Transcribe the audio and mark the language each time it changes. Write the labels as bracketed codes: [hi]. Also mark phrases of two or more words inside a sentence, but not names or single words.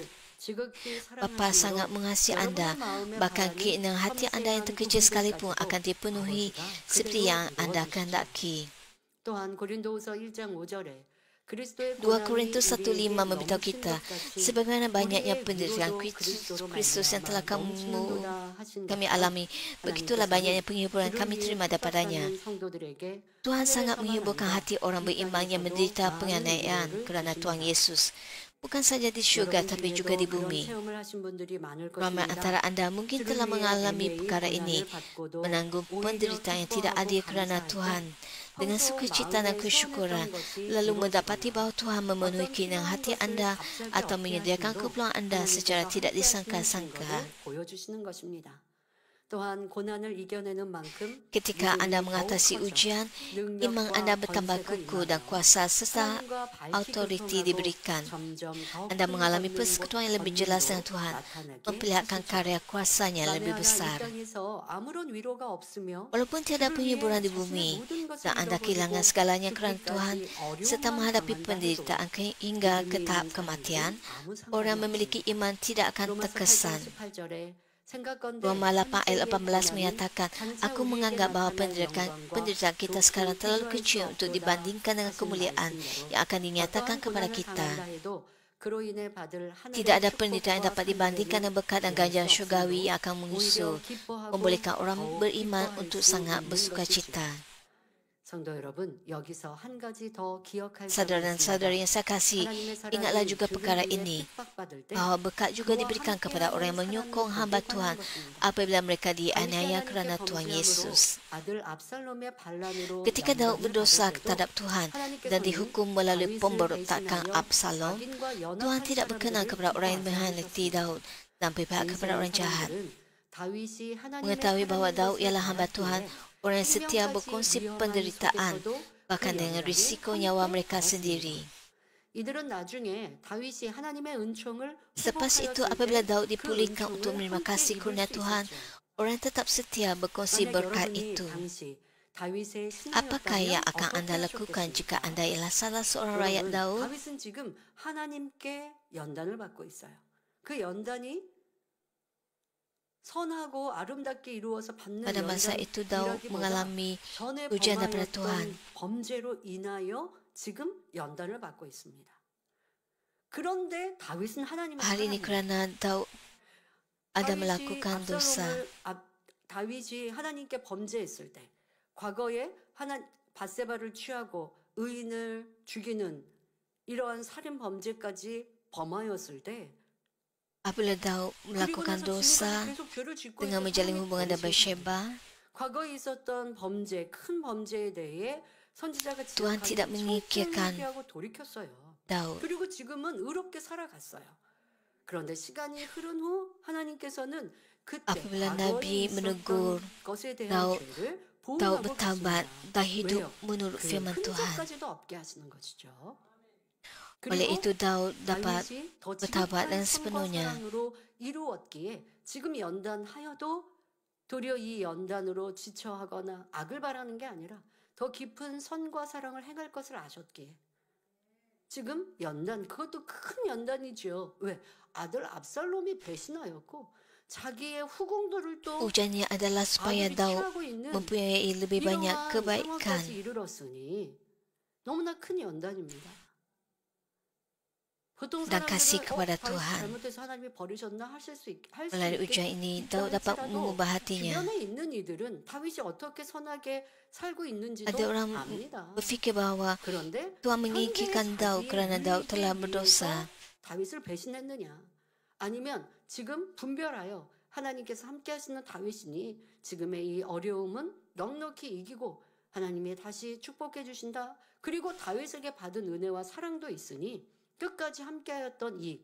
[ms] Bapa sangat mengasihi anda, bahkan keinginan hati anda yang terkecil sekalipun akan dipenuhi seperti yang anda kehendaki. [ko] 또한 고린도후서 1장 5절에 [ms] 2 Korintus 1:5 memberitahu kita, sebagaimana banyaknya penderitaan Kristus yang telah kami alami, begitulah banyaknya penghiburan kami terima daripadanya. Tuhan sangat menghiburkan hati orang beriman yang menderita penganiayaan kerana Tuhan Yesus, bukan saja di syurga tapi juga di bumi. Ramai antara anda mungkin telah mengalami perkara ini, menanggung penderitaan yang tidak adil kerana Tuhan, dengan sukacita dan kesyukuran, lalu mendapati bahawa Tuhan memenuhi keinginan hati anda atau menyediakan keperluan anda secara tidak disangka-sangka. [ko] 또한 고난을 이겨내는 만큼 [ms] Ketika [ko] 믿음이 [ms] Anda [ko] 더욱 [ms] mengatasi [ko] 커져 [ms] ujian, iman [ko] 능력과 [ms] Anda bertambah [ko] 권세가 [ms] kukuh dan [ko] 임하여 [ms] kuasa serta [ko] 하나님과 밝히 [ms] autoriti [ko] 교통하고 [ms] diberikan. [ko] 점점 더 [ms] Anda [ko] 큰 [ms] mengalami [ko] 권능과 [ms] persekutuan yang lebih jelas dengan [ko] 권능도 [ms] Tuhan, [ko] 나타나게 [ms] memperlihatkan [ko] 하시죠. [ms] karya kuasanya yang [ko] 만에 [ms] lebih [ko] 하나 이 [ms] besar. [ko] 땅에서 아무런 위로가 없으며 [ms] Walaupun tiada [ko] 주를 [ms] penghiburan [ko] 위해 [ms] di [ko] 자신의 [ms] bumi [ko] 모든 것을 [ms] dan Anda kehilangan [ko] 잃어버리고 [ms] segalanya kerana Tuhan [ko] 죽기까지 [ms] serta [ko] 어려움만 [ms] menghadapi [ko] 당한다 해도 [ms] penderitaan hingga ke [ko] 믿음이 [ms] tahap [ko] 있는 [ms] kematian, [ko] 사람들은 아무 상관이 [ms] orang memiliki [ko] 없습니다. [ms] iman tidak akan [ko] 로마서 8장 [ms] terkesan. [ko] 18절에 생각건대 [ms] Roma 8 ayat [ko] 한때의 [ms] 18 [ko] 고난이 [ms] menyatakan, [ko] 장차 [ms] Aku [ko] 우리에게 [ms] menganggap bahawa [ko] 나타날 [ms] penderitaan kita [ko] 영광과 [ms] sekarang [ko] 좋고 [ms] terlalu [ko] 비교할 수 [ms] kecil untuk [ko] 없도다 [ms] dibandingkan dengan [ko] 하신 [ms] kemuliaan [ko] 말씀대로 [ms] yang akan dinyatakan [ko] 어떠한 [ms] kepada [ko] 고난을 [ms] kita. [ko] 당한다 해도 그로 인해 받을 [ms] Tidak [ko] 하늘의 [ms] ada penderitaan yang [ko] 축복과 [ms] dapat dibandingkan dengan berkat dan [ko] 상대를 [ms] ganjaran [ko] 비할 수 [ms] syurgawi yang [ko] 없으므로 [ms] akan [ko] 오히려 [ms] mengusung, [ko] 기뻐하고 [ms] membolehkan orang [ko] 더욱 [ms] beriman [ko] 기뻐할 [ms] untuk [ko] 수 [ms] sangat [ko] 있는 [ms] bersuka [ko] 것이지요. [ms] cita. [ko] 성도 여러분, 여기서 한 가지 더 기억할 점이 [ms] Saudara dan saudari yang [ko] 있습니다. [ms] saya kasih, [ko] 하나님의 [ms] ingatlah [ko] 사랑이 [ms] juga perkara [ko] 주를 위해 [ms] ini, [ko] 핍박받을 때 [ms] bahawa berkat juga [ko] 그와 [ms] diberikan kepada [ko] 함께하는 [ms] orang yang menyokong [ko] 사람을 [ms] hamba [ko] 보게 [ms] Tuhan [ko] 하는 것입니다. [ms] apabila mereka [ko] 다윗이 [ms] dianiaya [ko] 하나님께 [ms] kerana Tuhan [ko] 범죄함으로 [ms] Yesus. [ko] 아들 압살롬의 반란으로 [ms] Ketika Daud [ko] 연단을 [ms] berdosa [ko] 받을 때도 [ms] terhadap Tuhan dan [ko] 하나님께서는 [ms] dihukum melalui [ko] 다윗을 [ms] pemberontakan [ko] 대신하여 [ms] Absalom, [ko] 악인과 [ms] Tuhan [ko] 연합한 [ms] tidak berkenan [ko] 사람들을 [ms] kepada orang yang [ko] 기뻐하지 [ms] mengkhianati [ko] 않으셨습니다. [ms] Daud dan berpihak kepada orang jahat. [ko] 사람들은 다윗이 하나님의 [ms] Mengetahui bahawa [ko] 사랑인 [ms] Daud [ko] 것을 [ms] ialah hamba Tuhan, [ko] 알았기에 [ms] orang yang setia [ko] 생명까지 [ms] berkongsi [ko] 위험한 [ms] penderitaan, [ko] 속에서도 [ms] bahkan [ko] 그 [ms] dengan [ko] 연단에 [ms] risiko [ko] 함께 [ms] nyawa mereka [ko] 걸었습니다. [ms] sendiri. [ko] 이들은 나중에 다윗이 하나님의 은총을 [ms] Selepas itu, [ko] 회복하였을 [ms] apabila [ko] 때 [ms] Daud [ko] 그 [ms] dipulihkan untuk [ko] 은총을 [ms] menerima [ko] 함께 [ms] kasih [ko] 입을 [ms] kurnia [ko] 수 [ms] Tuhan, [ko] 있었죠. [ms] orang tetap setia berkongsi [ko] 만약 [ms] berkat [ko] 여러분이 [ms] itu. [ko] 당시 다윗의 [ms] Apakah yang [ko] 신하였다면 [ms] akan [ko] 어떻게 [ms] anda lakukan jika [ko] 하셨겠습니까? [ms] anda ialah salah seorang rakyat [ko] 여러분, [ms] Daud? [ko] 다윗은 지금 하나님께 연단을 받고 있어요. 그 연단이 선하고 아름답게 이루어서 받는 [ms] Pada masa itu Daud [ko] 연단이라기보다 [ms] mengalami [ko] 전에 [ms] ujian daripada Tuhan. [ko] 범하였던 범죄로 인하여 지금 연단을 받고 있습니다. 그런데 다윗은 하나님을 [ms] Hal ini [ko] 사랑합니다. [ms] kerana Daud ada [ko] 다윗이 [ms] melakukan dosa. [ko] 다윗이 하나님께 범죄했을 때 과거에 밧세바를 취하고 의인을 죽이는 이러한 살인 범죄까지 범하였을 때 [ms] Apabila Daud [ko] 그리고 [ms] melakukan [ko] 나서 [ms] dosa [ko] 지금까지 계속 죄를 짓고 [ms] dengan [ko] 있던 [ms] menjalin [ko] 사람이 [ms] hubungan dengan [ko] 범죄입니다. [ms] Bathsheba, [ko] 과거에 있었던 범죄, 큰 범죄에 대해 선지자가 [ms] Tuhan tidak menyingkirkan [ko] 회개하고 돌이켰어요. [ms] Daud. [ko] 그리고 지금은 의롭게 살아갔어요. 그런데 시간이 흐른 후 하나님께서는 그때 [ms] Apabila [ko] 과거에 [ms] Nabi [ko] 있었던 [ms] menegur [ko] 것에 대한 [ms] Daud, [ko] 죄를 [ms] Daud [ko] 보응하고 [ms] bertaubat [ko] 계십니다. [ms] dan hidup [ko] 왜요? [ms] menurut [ko] 그 [ms] firman Tuhan. [ko] 흔적까지도 없게 하시는 것이죠. [ms] Oleh [ko] 그리고 [ms] itu Daud dapat [ko] 다윗이 더 [ms] bertaubat [ko] 지극한 [ms] dan [ko] 선과 [ms] sepenuhnya. [ko] 사랑으로 이루었기에 지금 연단하여도 도리어 이 연단으로 지쳐하거나 악을 바라는 게 아니라 더 깊은 선과 사랑을 행할 것을 아셨기에 지금 연단, 그것도 큰 연단이죠. 왜? 아들 압살롬이 배신하였고 자기의 후궁들을 또 [ms] Ujiannya adalah supaya [ko] 아들이 [ms] Daud [ko] 취하고 있는 [ms] mempunyai lebih banyak [ko] 이러한 [ms] kebaikan. [ko] 상황까지 이르렀으니 너무나 큰 연단입니다. 보통 [ms] Dan kasih [ko] 사람들은 [ms] kepada [ko] 다윗이 [ms] Tuhan. [ko] 잘못해서 하나님이 버리셨나 할수 [ms] Melalui ujian ini, Daud dapat mengubah hatinya. [ko] 주변에 있는 이들은 다윗이 어떻게 선하게 살고 있는지도 [ms] Ada orang [ko] 압니다. [ms] berfikir bahawa [ko] 그런데 [ms] Tuhan menyingkirkan Daud kerana Daud telah berdosa. [ko] 다윗을 배신했느냐? 아니면 지금 분별하여 하나님께서 함께 하시는 다윗이니 지금의 이 어려움은 넉넉히 이기고 하나님이 다시 축복해 주신다. 그리고 다윗에게 받은 은혜와 사랑도 있으니 끝까지 함께하였던 이